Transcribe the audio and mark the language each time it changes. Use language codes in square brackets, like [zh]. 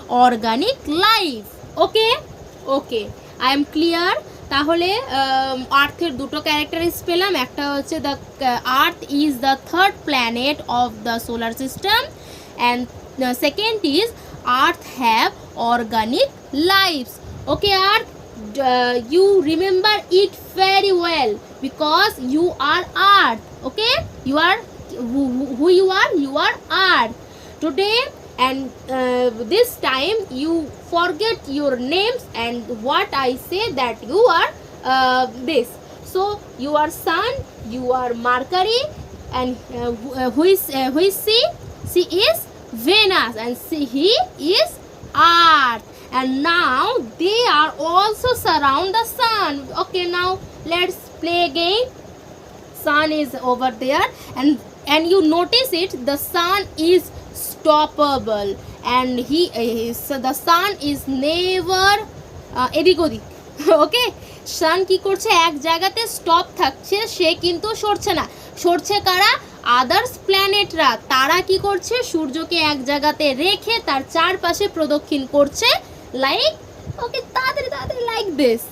[en] Organic life. Okay okay, I am clear. [bn] তাহলে আর্থের দুটো characteristic পেলাম। একটা হচ্ছে [en] The earth is the third planet of the solar system, and second is earth have organic lifes. Okay earth, you remember it very well because you are earth. Okay, you are who you are? You are earth today, and this time you forget your names and what I say that you are this. So you are sun, you are Mercury, and who is she? She is Venus, and he is earth. And now they are also surround the sun. Okay, now let's play again. Sun is over there, and you notice it, the sun is stoppable, and the sun is never [bn] এদিক ওদিক। ওকে, সান কি করছে? এক জায়গাতে stop থাকছে, সে কিন্তু সরছে না। সরছে কারা? আদার্স প্ল্যানেটরা। তারা কি করছে? সূর্যকে এক জায়গাতে রেখে তার চারপাশে প্রদক্ষিণ করছে, লাইক ওকে, তাড়াতাড়ি [en] Like this.